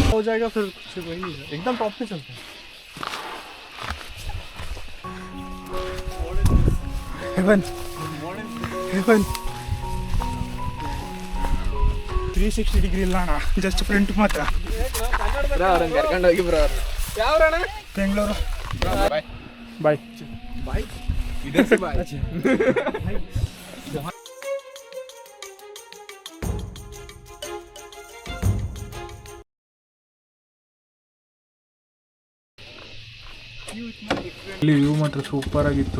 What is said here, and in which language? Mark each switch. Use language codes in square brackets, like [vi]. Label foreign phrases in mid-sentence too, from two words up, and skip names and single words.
[hi] जाएगा फिर कुछ वही नहीं है, एकदम टॉप पे चलते हैं। [en] heaven heaven [kn] 360 ಡಿಗ್ರಿ ಇಲ್ಲ ಅಣ್ಣ, [en] just front [kn] ಮಾತ್ರ. ಕರ್ಕೊಂಡು ಹೋಗಿ ಬ್ರೋ. ಯಾವ್ರಣ್ಣ? ಬೆಂಗಳೂರು. ಬಾಯ್ ಬಾಯ್ ಬಾಯ್. ಇದೇ ಬಾಯ್. ಇಲ್ಲಿ ವ್ಯೂ ಮಾತ್ರ ಸೂಪರ್ ಆಗಿತ್ತು.